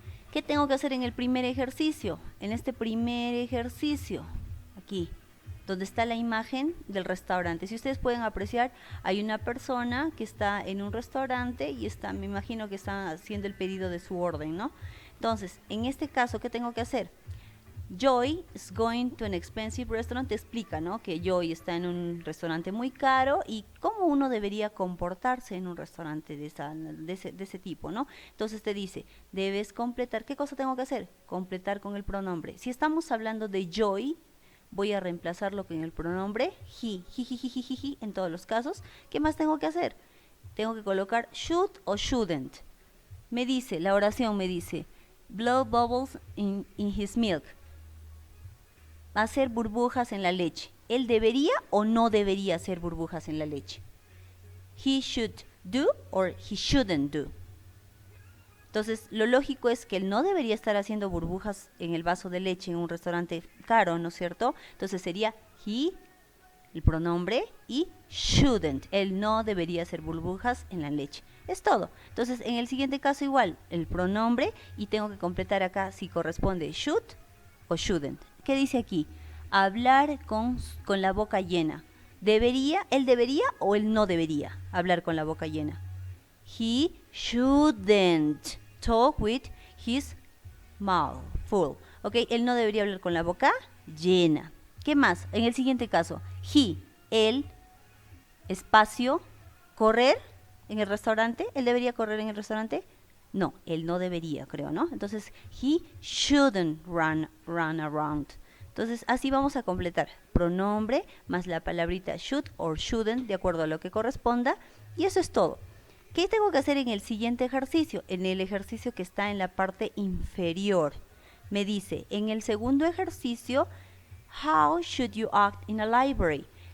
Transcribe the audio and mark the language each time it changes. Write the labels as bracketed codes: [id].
[es] ¿Qué tengo que hacer en el primer ejercicio? En este primer ejercicio, aquí, donde está la imagen del restaurante. Si ustedes pueden apreciar, hay una persona que está en un restaurante y está, me imagino que está haciendo el pedido de su orden, ¿no? Entonces, en este caso, ¿qué tengo que hacer? [en] Joy is going to an expensive restaurant. [es] Te explica, ¿no? Que Joy está en un restaurante muy caro y cómo uno debería comportarse en un restaurante de ese tipo, ¿no? Entonces te dice, debes completar. ¿Qué cosa tengo que hacer? Completar con el pronombre. Si estamos hablando de Joy, voy a reemplazarlo con el pronombre he, en todos los casos. ¿Qué más tengo que hacer? Tengo que colocar should o shouldn't. Me dice, la oración me dice, [en] blow bubbles in his milk. [es] Hacer burbujas en la leche. ¿Él debería o no debería hacer burbujas en la leche? [en] He should do or he shouldn't do. [es] Entonces, lo lógico es que él no debería estar haciendo burbujas en el vaso de leche en un restaurante caro, ¿no es cierto? Entonces sería he, el pronombre, y shouldn't. Él no debería hacer burbujas en la leche. Es todo. Entonces, en el siguiente caso igual, el pronombre, y tengo que completar acá si corresponde should o shouldn't. ¿Qué dice aquí? Hablar con la boca llena. ¿Debería, él debería o él no debería hablar con la boca llena? [en] He shouldn't talk with his mouth full. ¿Ok? [es] Él no debería hablar con la boca llena. ¿Qué más? En el siguiente caso, he, él, espacio, correr en el restaurante. ¿Él debería correr en el restaurante? No, él no debería, creo, ¿no? [en] Entonces, he shouldn't run around. [es] Entonces, así vamos a completar. Pronombre más la palabrita should or shouldn't, de acuerdo a lo que corresponda. Y eso es todo. ¿Qué tengo que hacer en el siguiente ejercicio? En el ejercicio que está en la parte inferior. Me dice, en el segundo ejercicio, [en] how should you act in a library?